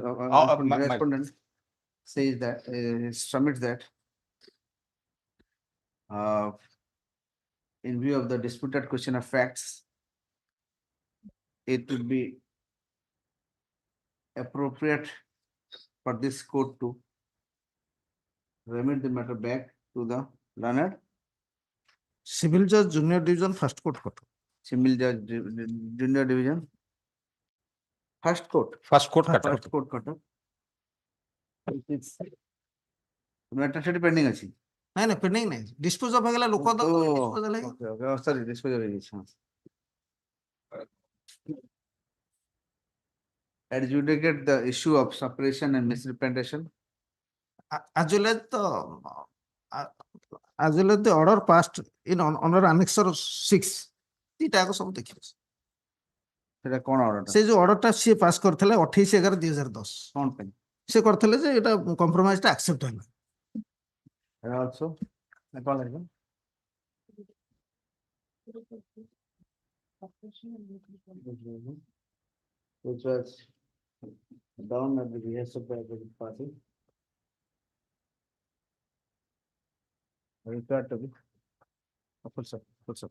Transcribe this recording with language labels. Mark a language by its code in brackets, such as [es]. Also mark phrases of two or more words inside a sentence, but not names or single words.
[en] Respondent says that submits that in view of the disputed question of facts, it would be appropriate for this court to remit the matter back to the learned civil judge junior division first court court. Civil judge junior division first court cutter. [or] Matter ସେଠି pending ଅଛି। ନାଇଁ pending ନାଇଁ [en] dispose of [or] ହେଇଗଲା ଲୋକ ତ [en] Okay, sorry, dispose of ହେଇଯାଇଛି। Adjudicate the issue of separation and misrepresentation. as well as the order passed in under annexure 6 [or] ଏଇଟା ଆଗ ସବୁ ଦେଖିବ। ସେଟା କଣ order? ସେ ଯୋଉ order ଟା ସିଏ ପାସ୍ କରିଥିଲେ 28/11/2010 କଣ ପାଇଁ? ସେ କରିଥିଲେ ଯେ ଏଟା compromise ଟା accept ହେଲା। [en] And also, [or] କଣ ଲାଗିଲା? [en] Which was done at the behest of the opposite party. required to be. Full stop, full stop.